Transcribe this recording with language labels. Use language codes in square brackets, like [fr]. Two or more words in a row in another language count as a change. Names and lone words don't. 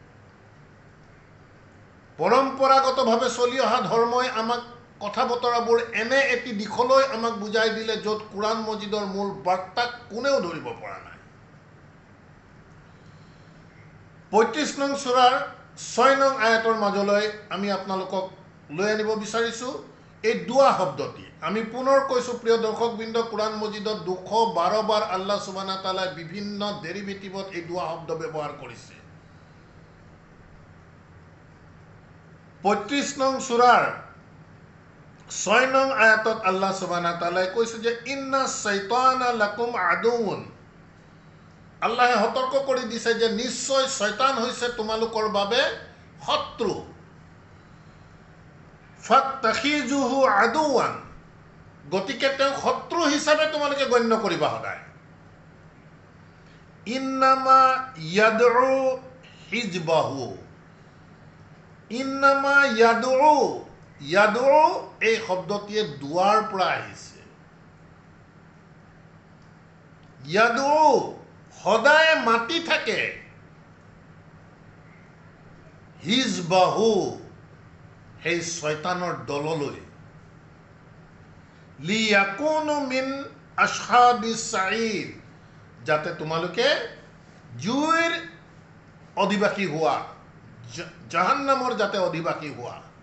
[as] পৰম্পৰাগতভাৱে চলি অহা ধৰ্মই আমাক কথা বতৰাবোৰ এনে এটি দিশলৈ আমাক বুজাই দিলে য'ত কোৰাণ মজিদৰ মূল বাৰ্তাক কোনেও ধৰিব পৰা নাই। ৩৫ নং সূৰাৰ ৬ নং আয়াতৰ মাজলৈ আমি আপোনালোকক লৈ আনিব বিচাৰিছোঁ এই দুৱা শব্দটি। আমি পুনৰ কৈছোঁ প্ৰিয় দৰ্শকবৃন্দ, কোৰাণ মজিদত ২১২ বাৰ [ar] الله سبحانه وتعالى [as] বিভিন্ন ডেৰিভেটিভত এই দুৱা শব্দ ব্যৱহাৰ কৰিছে। ৩৫ নং সূৰাৰ ৬ নং আয়াতত [ar] الله سبحانه وتعالى [as] কৈছে যে [ar] إن الشيطان لكم عدو. [as] আল্লাহে সতৰ্ক কৰি দিছে যে নিশ্চয় শয়তান হৈছে তোমালোকৰ বাবে শত্ৰু। [ar] فاتخذوه عدوا, [as] গতিকে তেওঁক শত্ৰু হিচাপে তোমালোকে গণ্য কৰিবা সদায়। [ar] إنما يدعو حزبه، إنما يدعو, [as] ইয়াদউ এই শব্দটিয়ে দুৱাৰ পৰা আহিছে। ইয়াদউ সদায় মাতি থাকে, হিজবাহু সেই শয়তানৰ দললৈ, [ar] ليكونوا من أصحاب السعير, [as] যাতে তোমালোকে জুইৰ অধিবাসী হোৱা, জাহান্নামৰ যাতে অধিবাসী হোৱা।